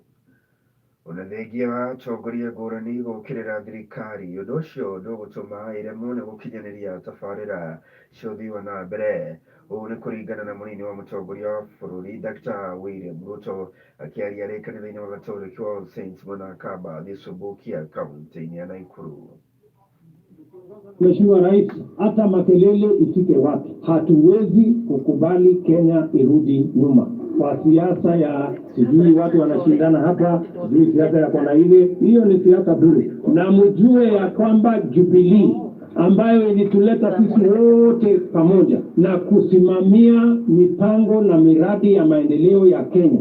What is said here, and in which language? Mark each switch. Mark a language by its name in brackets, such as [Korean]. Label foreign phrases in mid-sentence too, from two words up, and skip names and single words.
[Kikuyu] Ona thengia wa atongoria ngũrani gũkĩrĩra thirikari ũndũ ũcio ndũgũtũma ĩremwo nĩ gũkinyanĩria tabarĩra cia ũthii wa na mbere. Ũũ nĩ kũringana na mũnini wa mũtongoria wa bũrũri Dr. William Ruto akĩaria arĩ kanitha-inĩ wa Gatoreki wa All Saints mwena wa Kaba Gĩcũmbũkia kaunti-inĩ ya Naikuru. [Swahili] Mheshimiwa Rais, hata makelele ifike wapi, hatuwezi kukubali Kenya irudi nyuma kwa siasa ya sijui watu wanashindana hapa, sijui siasa ya kona ile. Hiyo ni siasa bure, na mjue ya kwamba Jubilee ambayo ilituleta sisi wote pamoja na kusimamia mipango na miradi ya maendeleo ya Kenya.